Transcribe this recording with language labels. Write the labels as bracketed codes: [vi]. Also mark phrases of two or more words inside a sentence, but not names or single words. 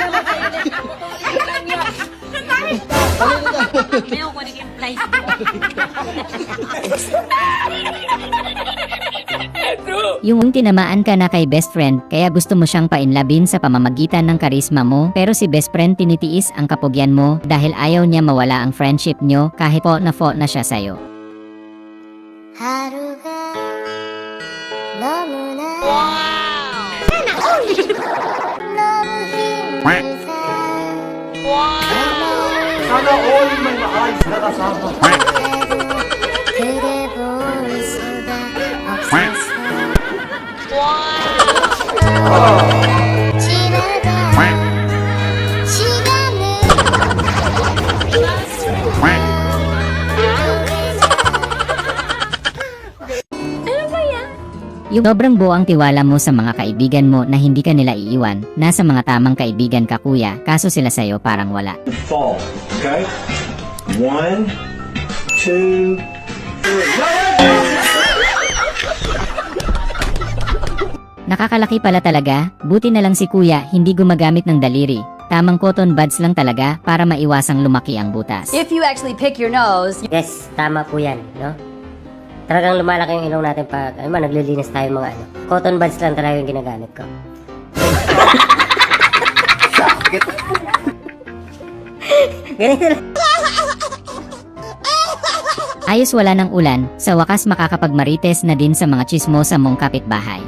[tl] Yung tinamaan ka na kay [en] best friend, [tl] kaya gusto mo siyang painlabin sa pamamagitan ng karisma mo, pero si [en] best friend [tl] tinitiis ang kapugyan mo dahil ayaw niya mawala ang friendship nyo kahit po na siya sa'yo. [ko] 하루가 너무나 너무 힘들다 [tl] Sana all may maayos na kasama. [ko] 그대 볼 수가 없어서 지나가 시간을 [tl] Yung sobrang buo ang tiwala mo sa mga kaibigan mo na hindi ka nila iiwan, nasa mga tamang kaibigan ka kuya, kaso sila sa'yo parang wala. [en] Fall. Okay? 1, 2, 3. [tl] Nakakalaki pala talaga, buti na lang si kuya hindi gumagamit ng daliri. Tamang [en] cotton buds [tl] lang talaga para maiwasang lumaki ang butas. [en] If you actually pick your nose, Yes, [tl] tama po yan, no? Talagang lumalaki yung ilong natin pag, naglilinis tayo mga [en] cotton buds [tl] lang talaga yung ginagamit ko. Ganito lang. Ayos wala ng ulan, sa wakas makakapagmarites na din sa mga chismosa mong kapitbahay.